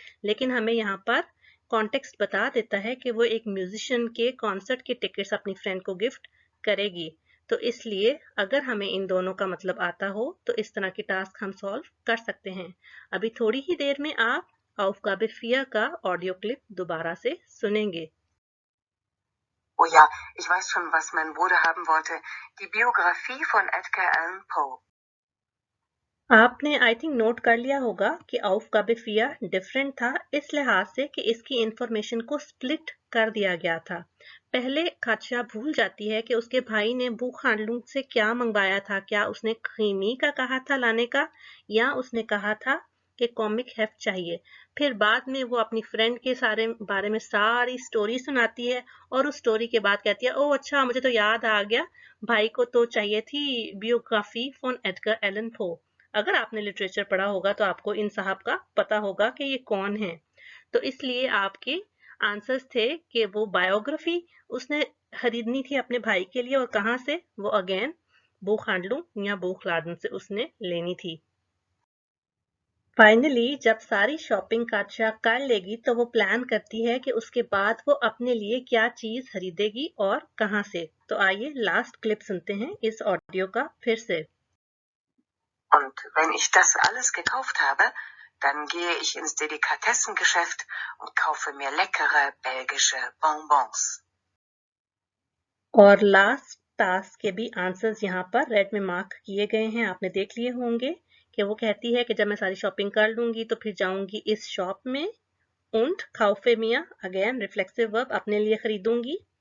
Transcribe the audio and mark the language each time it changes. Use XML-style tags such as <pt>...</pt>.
<hi>लेकिन हमें यहाँ पर कॉन्टेक्स्ट बता देता है कि वो एक म्यूजिशियन के कॉन्सर्ट के टिकट्स अपनी फ्रेंड को गिफ्ट करेगी। तो इसलिए अगर हमें इन दोनों का मतलब आता हो तो इस तरह की टास्क हम सॉल्व कर सकते हैं। अभी थोड़ी ही देर में आप aufgabe 4 का ऑडियो क्लिप दोबारा से सुनेंगे।</hi> <de>Oh ja, ich weiß schon, was mein Bruder haben wollte. Die Biografie von Edgar Allan Poe.</de> <hi>आपने आई थिंक नोट कर लिया होगा कि aufgabe 4 डिफरेंट था इस लिहाज से कि इसकी इंफॉर्मेशन को स्प्लिट कर दिया गया था। पहले कात्या भूल जाती है कि उसके भाई ने बुखहांडलुंग से क्या मंगवाया था। क्या उसने खीमी का कहा था लाने का या उसने कहा था कि कॉमिक हेफ्ट चाहिए। फिर बाद में वो अपनी फ्रेंड के बारे में सारी स्टोरी सुनाती है और उस स्टोरी के बाद कहती है ओह अच्छा मुझे तो याद आ गया भाई को तो चाहिए थी बियोग्राफी फॉन एडगर एलन पो। अगर आपने लिटरेचर पढ़ा होगा तो आपको इन साहब का पता होगा कि ये कौन है। तो इसलिए आपके आंसर्स थे कि वो बायोग्राफी उसने खरीदनी थी अपने भाई के लिए और कहाँ से, वो अगेन बुखhandlung या बुखलाden से उसने लेनी थी। फाइनली जब सारी शॉपिंग काचा कर लेगी तो वो प्लान करती है कि उसके बाद वो अपने लिए क्या चीज खरीदेगी और कहाँ से। तो आइए लास्ट क्लिप सुनते हैं इस ऑडियो का फिर से।</hi> <de>Und wenn ich das alles gekauft habe, dann gehe ich ins Delikatessengeschäft und kaufe mir leckere belgische Bonbons.</de> <hi>और लास्ट टास्क के भी आंसर्स यहाँ पर रेड में मार्क किए गए हैं, आपने देख लिए होंगे कि वो कहती है कि जब मैं सारी शॉपिंग कर लूंगी तो फिर जाऊंगी इस शॉप में,</hi> <de>und kaufe mir,</de> <hi>again reflexive verb, अपने लिए खरीदूंगी।</hi>